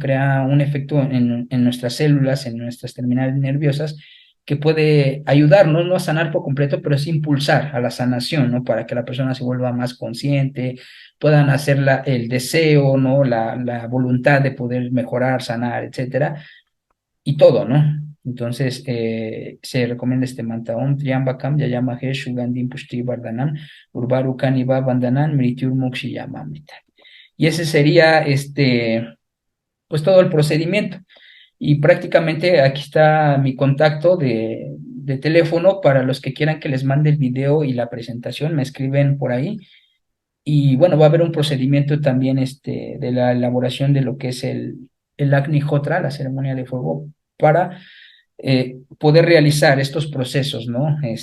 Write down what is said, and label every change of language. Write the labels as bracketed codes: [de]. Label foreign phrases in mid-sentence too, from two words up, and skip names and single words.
[es] Crea un efecto en nuestras células, en nuestras terminales nerviosas, que puede ayudarnos, no a sanar por completo, pero sí impulsar a la sanación, ¿no? Para que la persona se vuelva más consciente, puedan hacer el deseo, ¿no? La voluntad de poder mejorar, sanar, etcétera, y todo, ¿no? Entonces, se recomienda este mantra [sa] ॐ त्र्यम्बकं यजामहे सुगन्धिं पुष्टि वर्धनम् उर्वारुकम् इव बन्धनान् मृत्योर् मुक्षीय मामृतात्. [es] Y ese sería pues todo el procedimiento. Y prácticamente aquí está mi contacto de teléfono para los que quieran que les mande el video y la presentación, me escriben por ahí. Y bueno, va a haber un procedimiento también de la elaboración de lo que es el Agni Hotra, la ceremonia de fuego, para poder realizar estos procesos, ¿no?